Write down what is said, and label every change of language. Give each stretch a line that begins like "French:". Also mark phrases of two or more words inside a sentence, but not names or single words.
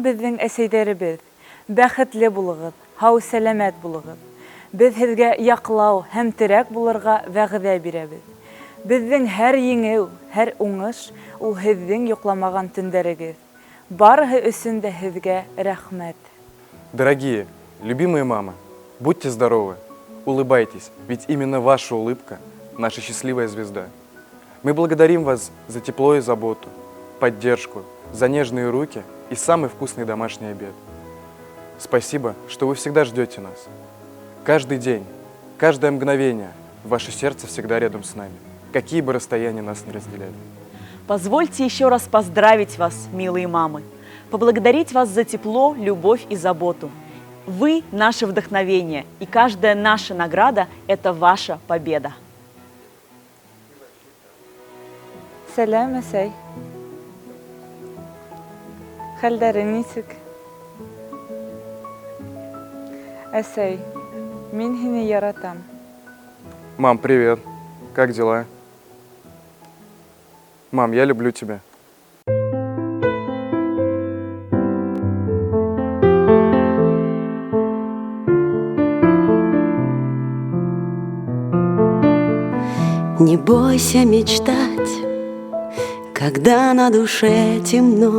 Bashkir: безнең әсәйләребез, бәхетле булыгыз, һау сәламәт булыгыз. Без һезгә яклау һәм терәк булырга вәгъдә бирәбез. Безнең һәр еңеү, һәр уңыш ул һезнең йокламаган төндәрегез. Барыһы өчен дә һезгә рәхмәт.
Russian: Дорогие, любимые мамы, будьте здоровы, улыбайтесь, ведь именно ваша улыбка – наша счастливая звезда. Мы благодарим вас за тепло и заботу, поддержку, за нежные руки и самый вкусный домашний обед. Спасибо, что вы всегда ждете нас. Каждый день, каждое мгновение ваше сердце всегда рядом с нами, какие бы расстояния нас ни разделяли. Позвольте еще раз поздравить вас, милые мамы, поблагодарить вас за тепло, любовь и заботу. Вы – наше вдохновение, и каждая наша награда – это ваша победа.
Bashkir: Сәлам, әсәй. Хәлдәрең нисек? Әсәй, мин һине яратам.
Russian: Мам, привет. Как дела? Мам, я люблю тебя. Не бойся мечтать, когда на душе темно.